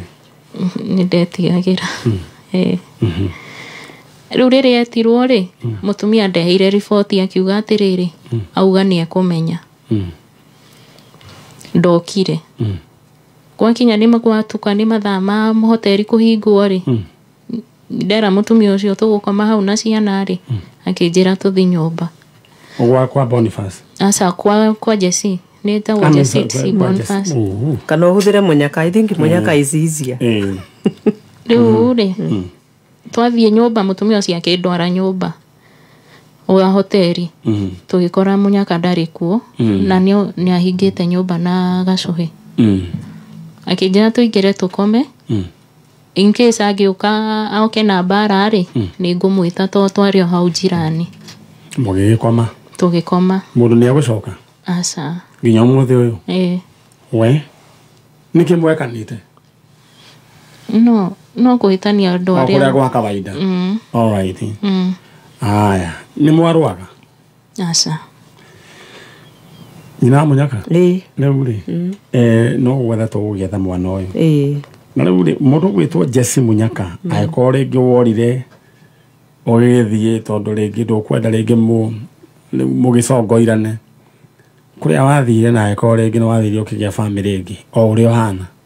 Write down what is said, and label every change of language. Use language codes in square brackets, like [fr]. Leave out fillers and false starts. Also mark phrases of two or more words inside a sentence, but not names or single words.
[ki] nĩ ndetigagĩra rĩu rĩrĩa etirwo rĩ mũtumia ndeheire riboti akiuga atĩrĩrĩ auga nĩ ekũmenya ndokire gwakinya nĩ magwatuka nĩ mathaa ma hoteri kũhingwo rĩ ndera mũtumia ũcio tũgũkoma hau na ciana rĩ akĩnjĩra tũthi nyũmba kwa Boniface aca kwa Jesse nĩ tagwo Jesse Boniface kana ũhũthĩre Munyaka [en] I think Munyaka is easier [ki] rĩu rĩ twathiĩ nyũmba mũtumia ũcio akĩndwara nyũmba wa hoteri tũgĩkora Munyaka ndarĩ kuo na nĩ ahingĩte nyũmba na gacuhĩ akĩnjĩra tũingĩre tũkome [en] in case [ki] agĩũka oke na mbara rĩ nĩ ngũmwĩta to twarĩ hau njirani mũgĩgĩkoma tũgĩkoma mũndũ nĩ agũcoka aca nginya ũmũthĩ ũyũ we nĩkĩ mwekanĩte no kũhĩtania andũ arĩa kũrĩa gwa kawaida [en] all right [ki] aya nĩ mwarũaga aca nyina Munyaka rĩu rĩ no gwetha tũgũgĩetha mwana ũyũ na rĩu rĩ mũndũ gwĩtwo Jesse Munyaka agĩkorwo rĩngĩ worire ũgĩthiĩ tondũ rĩngĩ ndũkwenda rĩngĩ mũgĩcongoirane kũrĩa wathire na agĩkorwo rĩngĩ nĩ wathire ũkĩgĩa bamĩrĩ ĩngĩ o ũrĩa ũhana